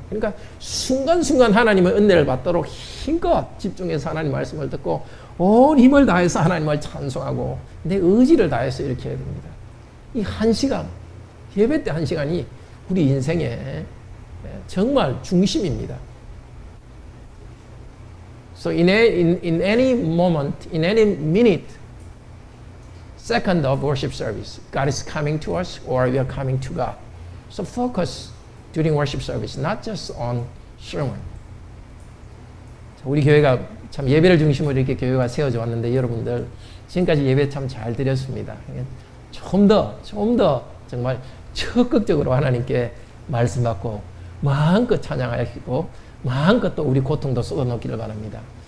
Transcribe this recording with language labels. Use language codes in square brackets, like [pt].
[ko] 그러니까 순간순간 하나님의 은혜를 받도록 힘껏 집중해서 하나님 말씀을 듣고 온 힘을 다해서 하나님을 찬송하고 내 의지를 다해서 이렇게 해야 됩니다. 이 한 시간, 예배 때 한 시간이 우리 인생의 정말 중심입니다. [en] So in any moment, in any minute, second of worship service, God is coming to us or we are coming to God. So focus during worship service, not just on sermon. [ko] 우리 교회가 참 예배를 중심으로 이렇게 교회가 세워져 왔는데 여러분들 지금까지 예배 참 잘 드렸습니다. 좀 더 정말 적극적으로 하나님께 말씀 받고 마음껏 찬양하시고 마음껏 또 우리 고통도 쏟아놓기를 바랍니다.